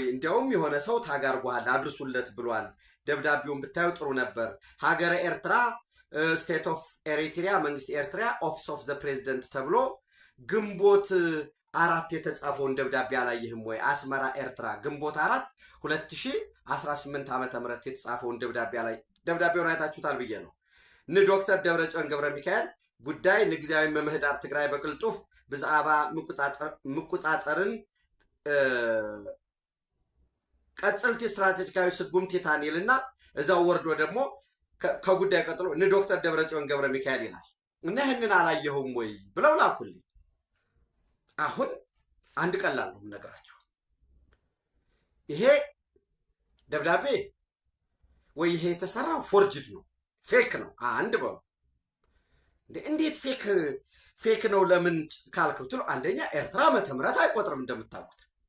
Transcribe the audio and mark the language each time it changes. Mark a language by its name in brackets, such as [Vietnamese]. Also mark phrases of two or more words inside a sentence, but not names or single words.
[Amharic] እንዲያውም የሆነ ሰው ታጋርጓል አድርሱለት ብሏል። ደብዳቤውን ብታዩ ጥሩ ነበር። ሀገረ ኤርትራ [English] State of Eritrea [Amharic] መንግስት ኤርትራ [English] Office of the President [Amharic] ተብሎ ግንቦት 4 የተጻፈውን ደብዳቤ አላየህም ወይ? አስመራ ኤርትራ ግንቦት 4 2018 ዓ.ም የተጻፈውን ደብዳቤውን አይታችሁታል ብዬ ነው። ዶክተር ደብረጽዮን ገብረ ሚካኤል [Tigrinya] ጉዳይ ንግዚያዊ መምህዳር ትግራይ በቅልጡፍ ብዛዕባ ምቁፃፀርን ቀጽልቲ ስትራቴጂካዊ ስጉምቲ ታኒልና እዛው ወርዶ [Amharic] ደግሞ ከጉዳይ ቀጥሎ [Tigrinya] ዶክተር ደብረጽዮን ገብረ [Amharic] ሚካኤል ይላል እና ይህንን አላየሁም ወይ ብለው ላኩልኝ። አሁን አንድ ቀላል ነው የምነግራችሁ። ይሄ ደብዳቤ ወይ ይሄ የተሰራው ፎርጅድ ነው፣ ፌክ ነው። አንድ በሉ እንዴት ፌክ ነው ለምን ካልክ ብትሉ፣ አንደኛ ኤርትራ ዓመተ ምህረት አይቆጥርም እንደምታውቁት